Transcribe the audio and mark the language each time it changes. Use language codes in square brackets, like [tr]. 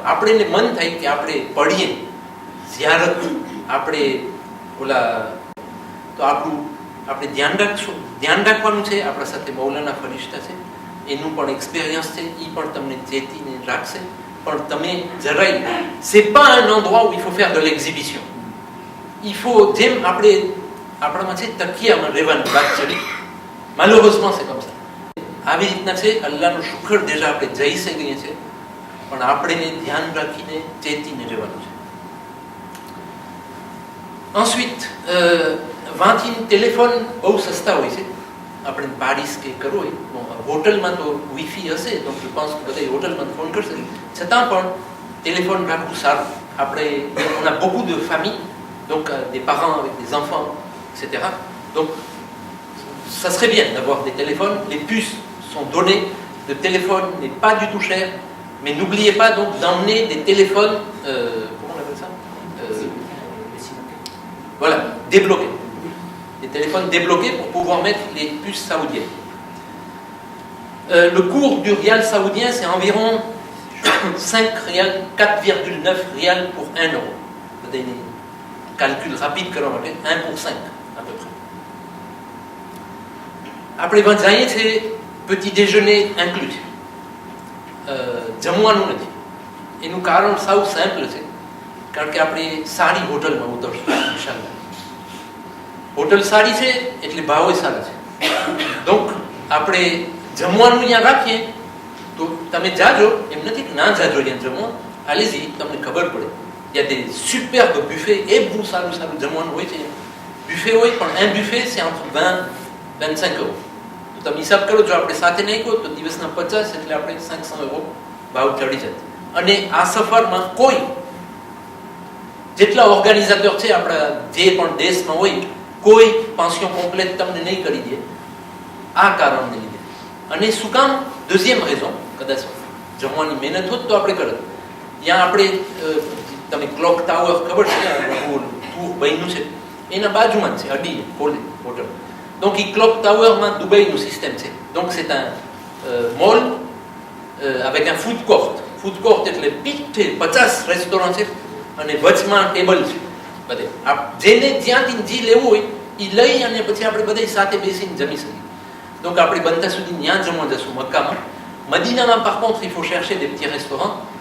[gu] આપણે મન થાય કે આપણે પડીએ ઝિયારત, આપણે ઓલા, તો આપણે ધ્યાન રાખવાનું છે. આપણા સાથે મૌલાના ફરિશ્તા છે, એનું પણ એક્સપિરિયન્સ છે, એ પણ તમને ચેતીને રાખશે. પણ તમે જરાય, [fr] c'est pas un endroit où il faut faire de l'exhibition. Il faut, [gu] જેમ આપણામાં છે તકિયામાં રહેવાની વાત છે, [fr] malheureusement c'est comme ça. [gu] આવી રીતના છે. અલ્લાહનું શુક્ર déjà આપણે જઈ શકીએ છીએ, પણ આપણે ધ્યાન રાખીને ચેતીને રહેવાનું છે. Ensuite, વાંચીને ટેલિફોન બહુ સસ્તા હોય છે. આપણે પાડીસ કે કરવું હોય, હોટલમાં તો વાઈફાઈ હશે, તો [fr] je pense [gu] કે બધા હોટલમાં ફોન કરશે. છતાં પણ ટેલિફોન રાખવું સારું. આપણે [fr] on a beaucoup de familles, donc des parents avec des enfants, etc. Donc ça serait bien d'avoir des téléphones. Les puces sont données. Le téléphone n'est pas du tout cher, mais n'oubliez pas donc d'emmener des téléphones, comment on appelle ça, voilà, débloqués. Des téléphones débloqués pour pouvoir mettre les puces saoudiennes. Le cours du rial saoudien, c'est environ 5 rials, 4,9 rials pour 1 euro. Vous avez un calcul rapide que l'on va faire, 1 pour 5 à peu près. Après, quand vous avez c'est petit déjeuner inclus. [gu] જમવાનું નથી. એનું કારણ સાવ simple છે, કારણ કે આપણે સારી હોટલમાં ઉતરશું ઇન્શાલ્લાહ. હોટલ સારી છે એટલે ભાવ સારા છે. donc આપણે જમવાનું અહીંયા રાખીએ તો તમે જાજો, એમ નથી કે ના જાજો અહીંયા જમવા, [fr] allez-y, [gu] તમને ખબર પડે. [fr] Il y a des superbes buffets et [gu] બહુ સારું જમવાનું હોય છે. buffet હોય, પણ [fr] un buffet c'est entre 20-25 euros. [gu] તો તમે હિસાબ કરો, જો આપણે સાથે નહીં કહો તો દિવસના 50, એટલે આપણે 500 euro ભાવ ચડી જાય. અને આ સફરમાં કોઈ જેટલા ઓર્ગેનાઇઝેટર છે આપણા જે પણ દેશમાં હોય, કોઈ પેન્શન કોમ્પ્લેટ તમને નહીં કરી દે આ કારણને લીધે. અને શું કામ? [fr] deuxième raison, [gu] કદાચ જમવાની મહેનત હોત તો આપણે કરત. ત્યાં આપણે તમે ક્લોક ટાવર ખબર છે, ટૂર બન્યું છે, એના બાજુમાં જ છે, અડી hotel. [fr] Donc il clock tower [gu] માં દુબઈનું સિસ્ટમ છે. [fr] donc c'est un mall avec un food court. [gu] food court એટલે પીઠે 50 રેસ્ટોરન્ટ છે અને વચમાં ટેબલ છે. બધે જેને જ્યાંથી જે લેવું હોય એ લઈ અને પછી આપણે બધા સાથે બેસીને જમી શકીએ. donc આપણે બનતા સુધી ત્યાં જમવા જશું મક્કામાં. મદીનામાં [fr] par contre il faut chercher des petits restaurants.